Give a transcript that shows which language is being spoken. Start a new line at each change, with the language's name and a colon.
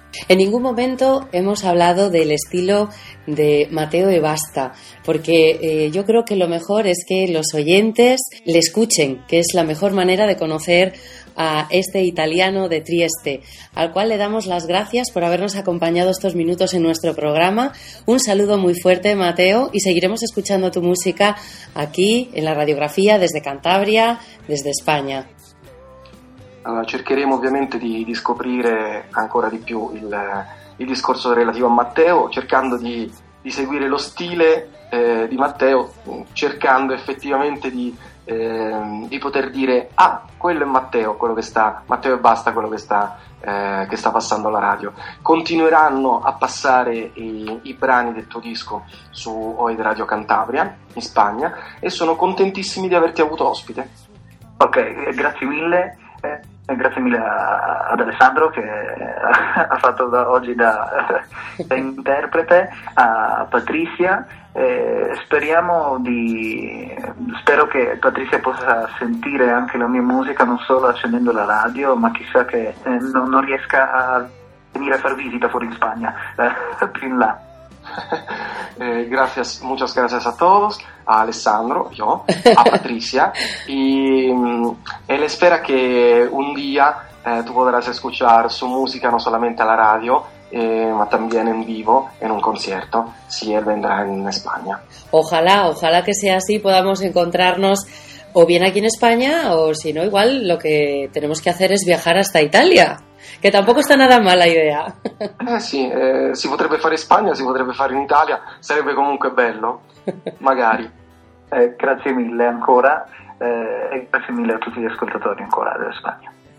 Spanish: En ningún momento hemos hablado del estilo de Mateo de Basta, porque yo creo que lo mejor es que los oyentes le escuchen, que es la mejor manera de conocer a este italiano de Trieste, al cual le damos las gracias por habernos acompañado estos minutos en nuestro programa. Un saludo muy fuerte, Mateo, y seguiremos escuchando tu música aquí en la radiografía desde Cantabria, desde España.
Italian: Allora, cercheremo ovviamente di scoprire ancora di più il discorso relativo a Matteo, cercando di seguire lo stile di Matteo, cercando effettivamente di poter dire: ah, quello è Matteo, quello che sta, Matteo e Basta, quello che sta passando alla radio. Continueranno a passare i brani del tuo disco su Oid Radio Cantabria in Spagna e sono contentissimi di averti avuto ospite. Ok, grazie mille. Grazie mille ad Alessandro che ha fatto da interprete, a Patrizia, spero che Patrizia possa sentire anche la mia musica, non solo accendendo la radio, ma chissà che non riesca a venire a far visita fuori in Spagna, più in là.
Spanish: Gracias, muchas gracias a todos, a Alessandro, yo, a Patrizia, y él espera que un día tú podrás escuchar su música no solamente a la radio, ma también en vivo, en un concierto, si él vendrá en España. Ojalá que sea así, podamos encontrarnos o bien aquí en España, o si no, igual lo que tenemos que hacer es viajar hasta Italia. Que tampoco está nada mal la idea.
Italian: Sí, si potrebbe fare España, si potrebbe fare in Italia, sarebbe comunque bello, magari. Grazie mille ancora, e grazie mille a tutti gli ascoltatori ancora della Spagna.